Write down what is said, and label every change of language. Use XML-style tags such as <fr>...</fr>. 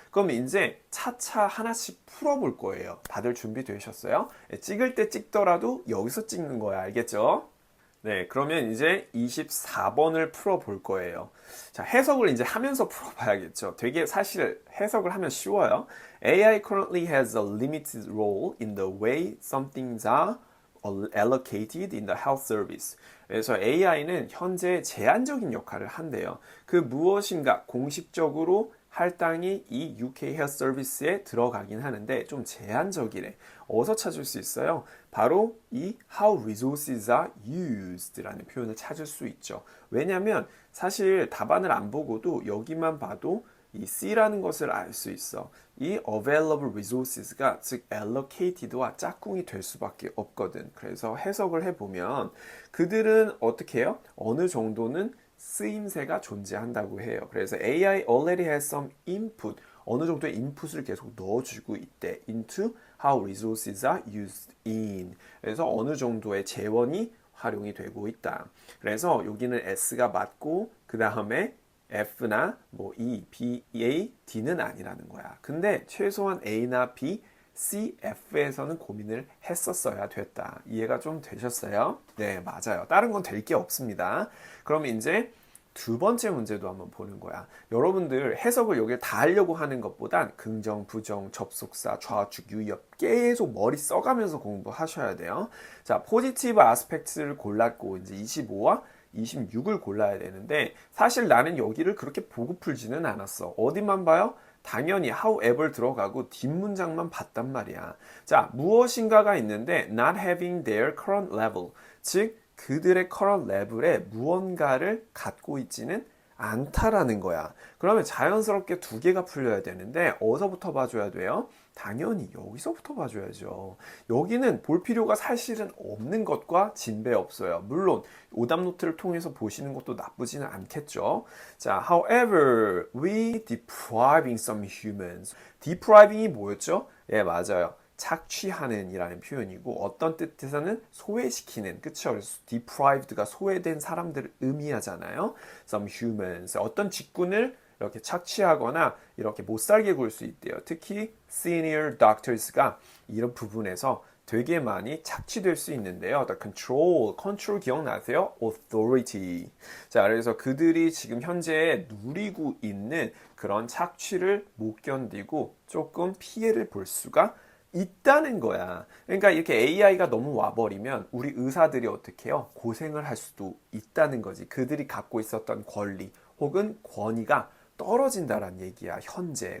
<ko>그럼 이제 차차 하나씩 풀어볼 거예요. 다들 준비되셨어요? 찍을 때 찍더라도 여기서 찍는 거야. 알겠죠? 네, 그러면 이제 24번을 풀어볼 거예요. 자, 해석을 이제 하면서 풀어봐야겠죠. 되게 사실 해석을 하면 쉬워요.</ko> <en>AI currently has a limited role in the way some things are allocated in the health service.</en> <ko>그래서 AI는 현재 제한적인 역할을 한대요. 그 무엇인가 공식적으로 할당이 이 UK Health Service에 들어가긴 하는데 좀 제한적이래. 어디서 찾을 수 있어요? 바로 이</ko> <en>how resources are used</en> <ko>라는 표현을 찾을 수 있죠. 왜냐하면 사실 답안을 안 보고도 여기만 봐도 이 C라는 것을 알 수 있어. 이</ko> <en>available resources</en> <ko>가 즉 allocated와 짝꿍이 될 수밖에 없거든. 그래서 해석을 해보면 그들은 어떻게 해요? 어느 정도는 쓰임새가 존재한다고 해요.</ko> <en>그래서 AI already has some input.</en> <ko>어느 정도의 인풋을 계속 넣어주고 있대.</ko> <en>into how resources are used in.</en> <ko>그래서 어느 정도의 재원이 활용이 되고 있다. 그래서 여기는 S가 맞고 그 다음에 F나 뭐 E, B, A, D는 아니라는 거야. 근데 최소한 A나 B, C, F에서는 고민을 했었어야 됐다. 이해가 좀 되셨어요? 네, 맞아요. 다른 건 될 게 없습니다. 그럼 이제 두 번째 문제도 한번 보는 거야. 여러분들 해석을 여기에 다 하려고 하는 것보단 긍정, 부정, 접속사, 좌측, 유의어 계속 머리 써가면서 공부하셔야 돼요. 자, 포지티브 아스펙트를 골랐고 이제 25와 26을 골라야 되는데 사실 나는 여기를 그렇게 보고 풀지는 않았어. 어디만 봐요? 당연히 however 들어가고 뒷문장만 봤단 말이야. 자, 무엇인가가 있는데</ko> <en>not having their current level.</en> <ko>즉 그들의 current level에 무언가를 갖고 있지는 않다라는 거야. 그러면 자연스럽게 두 개가 풀려야 되는데 어디서부터 봐줘야 돼요? 당연히 여기서부터 봐줘야죠. 여기는 볼 필요가 사실은 없는 것과 진배 없어요. 물론 오답 노트를 통해서 보시는 것도 나쁘지는 않겠죠.</ko> <en>자, however, we depriving some humans.</en> <ko>depriving이 뭐였죠? 예, 맞아요. 착취하는 이라는 표현이고 어떤 뜻에서는 소외시키는, 그쵸? 그래서 deprived가 소외된 사람들을 의미하잖아요.</ko> <en>some humans.</en> <ko>어떤 직군을 이렇게 착취하거나 이렇게 못 살게 굴 수 있대요. 특히 senior doctors가 이런 부분에서 되게 많이 착취될 수 있는데요.</ko> <en>The control</en> <ko>기억나세요?</ko> <en>authority.</en> <ko>자, 그래서 그들이 지금 현재 누리고 있는 그런 착취를 못 견디고 조금 피해를 볼 수가 있다는 거야. 그러니까 이렇게 AI가 너무 와버리면 우리 의사들이 어떻게 해요? 고생을 할 수도 있다는 거지. 그들이 갖고 있었던 권리 혹은 권위가 떨어진다란 얘기야, 현재.</ko>